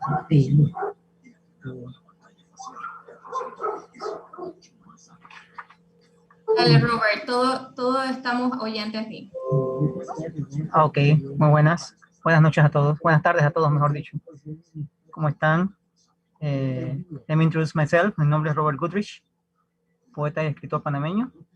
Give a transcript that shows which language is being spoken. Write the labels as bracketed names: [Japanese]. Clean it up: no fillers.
[Spanish] Sí. Dale, Robert, todos estamos oyentes de ti. Ok, muy buenas. Buenas noches a todos. Buenas tardes a todos, mejor dicho. ¿Cómo están? [English] Let me introduce myself. [Spanish] Mi nombre es Robert Goodrich, poeta y escritor panameño.